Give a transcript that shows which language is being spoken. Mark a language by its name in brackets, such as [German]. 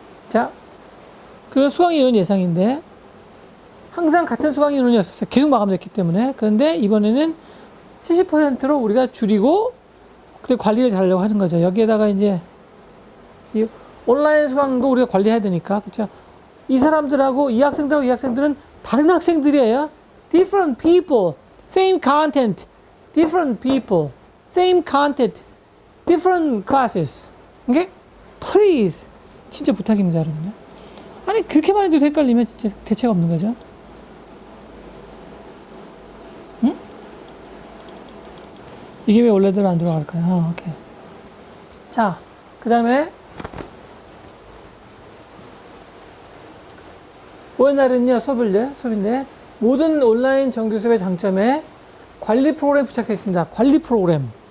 [Korean] 자, 그 수강 인원 예상인데 항상 같은 수강 인원이었었어요. 계속 마감됐기 때문에. 그런데 이번에는 70%로 우리가 줄이고 그때 관리를 잘하려고 하는 거죠. 여기에다가 이제 이 온라인 수강도 우리가 관리해야 되니까. 그렇죠? 이 사람들하고 이 학생들은 다른 학생들이에요. [English] Different people, same content. Different people, same content, different classes. okay? Please. [Korean] 진짜 부탁입니다, 여러분요. 아니, 그렇게만 해도 헷갈리면 진짜 대체가 없는 거죠. 응? 이게 왜 원래대로 안 돌아갈까요? 오케이. 자, 그 다음에 ONR은요, 수업인데 모든 온라인 정규 수업의 장점에 관리 프로그램 부착되어 있습니다. 관리 프로그램.